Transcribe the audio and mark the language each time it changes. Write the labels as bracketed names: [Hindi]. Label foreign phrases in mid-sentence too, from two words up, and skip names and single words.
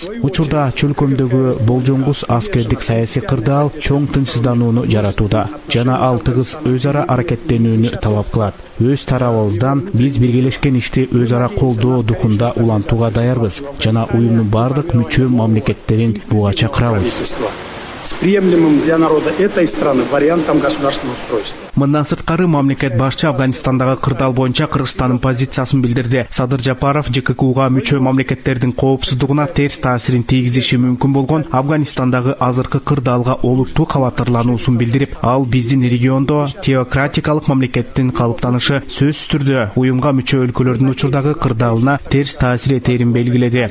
[Kyrgyz] Учурда чөлкөмдөгү болжоңгус аскердик саясий кырдаал чоң тынчсызданууну жаратууда жана ал тыгыз өз ара аракеттенүүнү талап кылат. Өз тарабыбыздан биз биргелешкен ишти өз ара колдоо духунда улантууга даярбыз жана уюмдун бардык мүчө мамлекеттерин буга чакырабыз. [Russian] С приемлемым для народа этой страны вариантом государственного устройства. [Kyrgyz] Мындан сырткары мамлекет башчы Афганистандагы кырдаал боюнча Кыргызстандын позициясын билдирди. Садыр Жапаров ЖККУга мүчө мамлекеттердин коопсуздугуна терс таасирин тийгизиши мүмкүн болгон Афганистандагы азыркы кырдаалга олуттуу кабаттарлануусун билдирип, ал биздин региондо теократикалык мамлекеттин калыптанышы сөзсүз түрдө уюмга мүчө өлкөлөрдүн учурдагы кырдаалына терс таасир этерин белгиледи.